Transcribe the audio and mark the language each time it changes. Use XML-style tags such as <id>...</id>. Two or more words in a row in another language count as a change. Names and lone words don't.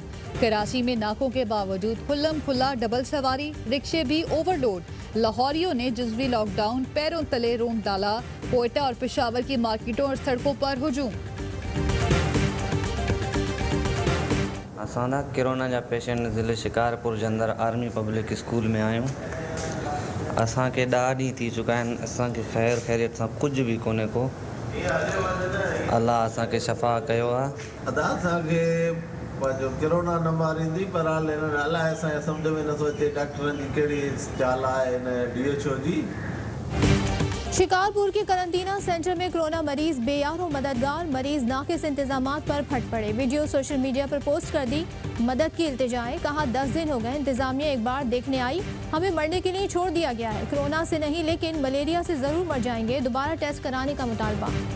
<ur>کراچی میں ناکوں کے باوجود کھلم کھلا ڈبل سواری، رکشے بھی اوورلوڈ. لاہوریوں نے جزوی لاک ڈاؤن پیروں تلے روند ڈالا. کوئٹہ اور پشاور کی مارکیٹوں اور سڑکوں پر ہجوم.</ur> <sd>असाना कोरोना जा पेशेंट ज़िले शिकारपुर जंदर आर्मी पब्लिक स्कूल में आयूं। असां के ॾाढी थी चुका आहिनि। असां के खैर खैरियत सां कुछ भी कोने को। अल्लाह असां के शफ़ा कयो आहे। अदा असां के जो कोरोना न मारींदी पर हाल इन अलाए असांखे सम्झ में नथो अचे डॉक्टरनि जी कहिड़ी चाल आहे इन DHO जी।</sd> <ur>شکارپور کے قرنطینہ سینٹر میں کورونا مریض بے یار و مددگار. مریض ناقص انتظامات پر پھٹ پڑے۔ ویڈیو</ur> <en>social media</en> <ur>پر پوسٹ کر دی. مدد کی التجائیں. کہا 10 دن ہو گئے انتظامیہ ایک بار دیکھنے آئی، ہمیں مرنے کے لیے چھوڑ دیا گیا ہے. کورونا سے نہیں لیکن ملیریا سے ضرور مر جائیں گے۔ دوبارہ ٹیسٹ کرانے کا مطالبہ.</ur>